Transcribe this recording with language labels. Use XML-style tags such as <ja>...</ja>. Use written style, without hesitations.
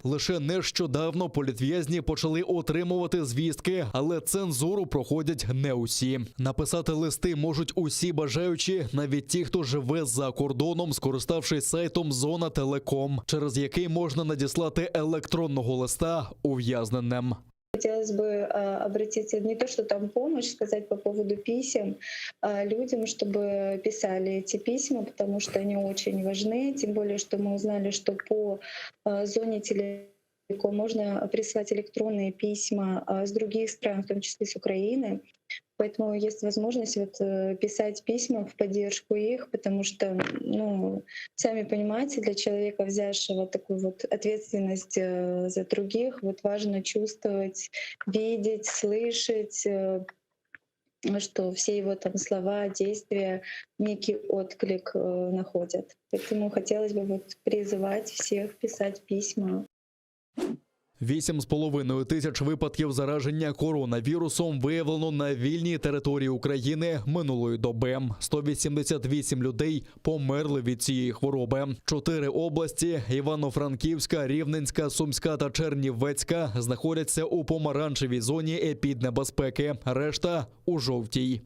<uk>Лише нещодавно політв'язні почали отримувати звістки, але цензуру проходять не усі. Написати листи можуть усі бажаючі, навіть ті, хто живе за кордоном, скориставшись сайтом Зона Телеком, через який можна надіслати електронного листа ув'язненим.</uk> <ru>Хотелось бы обратиться не то, что там помощь, сказать по поводу писем людям, чтобы писали эти письма, потому что они очень важны, тем более, что мы узнали, что по зоне Телеком можно присылать электронные письма с других стран, в том числе с Украины. Поэтому есть возможность писать письма в поддержку их, потому что, сами понимаете, для человека, взявшего такую ответственность за других, важно чувствовать, видеть, слышать, что все его слова, действия некий отклик находят. Поэтому хотелось бы призывать всех писать письма.</ru> <uk>8,5 тисяч випадків зараження коронавірусом виявлено на вільній території України минулої доби. 188 людей померли від цієї хвороби. 4 області – Івано-Франківська, Рівненська, Сумська та Чернівецька – знаходяться у помаранчевій зоні епіднебезпеки, решта – у жовтій.</uk>